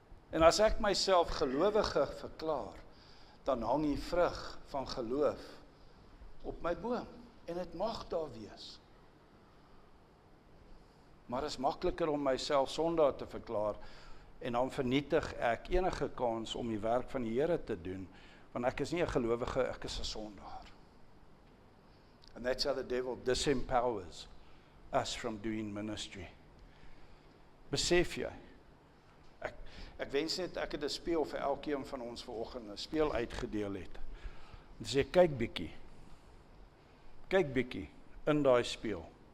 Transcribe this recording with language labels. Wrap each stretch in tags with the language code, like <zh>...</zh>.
<af>En as ek myself gelowige verklaar, dan hang die vrug van geloof op my boom. En dit mag daar wees. Maar dit is makliker om myself sondaar te verklaar, en dan vernietig ek enige kans om die werk van die Here te doen, want ek is nie 'n gelowige, ek is 'n sondaar.</af> <en>And that's how the devil disempowers us from doing ministry.</en> <af>Besef jy? Ek wens net ek het 'n speel vir elkeen van ons vanoggend, 'n speel uitgedeel het. En sê, kyk bietjie in daai speel.</af>